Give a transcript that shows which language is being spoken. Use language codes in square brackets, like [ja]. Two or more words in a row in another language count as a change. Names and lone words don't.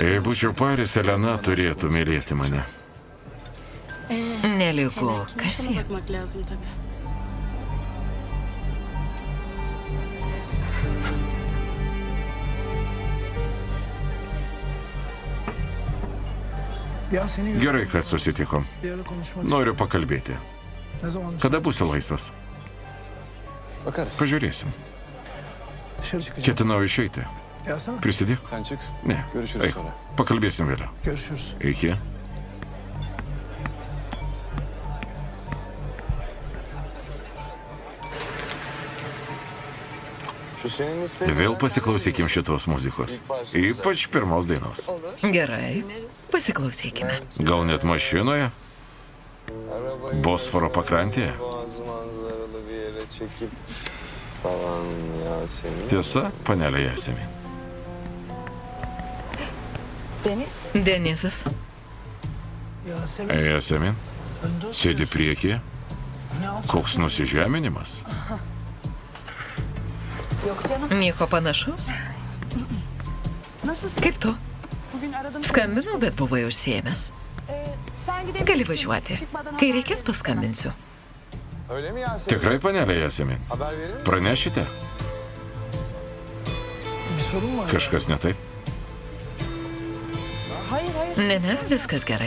[lt] Jei būčiau Paris, Elena turėtų mylėti mane. Nelygu, kas jie? [tr] Bakmak lazım tabii. Ya seni [lt] Gerai, kad susitikom. [tr] bir ara konuşmak [lt] Noriu pakalbėti. [tr] Ne zaman [lt] Kada būsi laisvas? [tr] bakarız. [lt] Pažiūrėsim. [tr] Dışarı çıkacağım. [lt] Ketinau išeiti. [tr] Gelsene. [lt] Prisidėk. [tr] Sen çık. Ne. Görüşürüz [lt] Eik. [tr] sonra. [lt] Pakalbėsim vėliau. [tr] Görüşürüz. [lt] Iki. [tr] Şu senin istediğin... [lt] Vėl pasiklausykim šitos muzikos. Ypač pirmos dainos. Gerai, pasiklausykime. Gal net mašinoje? [tr] Arabayı [lt] Bosforo pakrantėje? [tr] Boğazı manzaralı bir yere çekip falan Yasemin. [lt] Tiesa, panelė Jasemin. Denizas. [tr] Yasemin. [lt] Jasemin, [tr] Önden [lt] sėdi priekyje. [tr] öne al. [lt] Koks nusižeminimas. Nieko panašaus? Kaip tu? Skambinau, bet buvai užsiėmęs. Gali važiuoti. Kai reikės, paskambinsiu. [tr] Öyle mi Yasemin? [lt] Tikrai, panelė Jasemin? [tr] Haber verir misin? [lt] Pranešite? [tr] Bir sorun mu var? [lt] Kažkas ne taip? Ne, viskas gerai.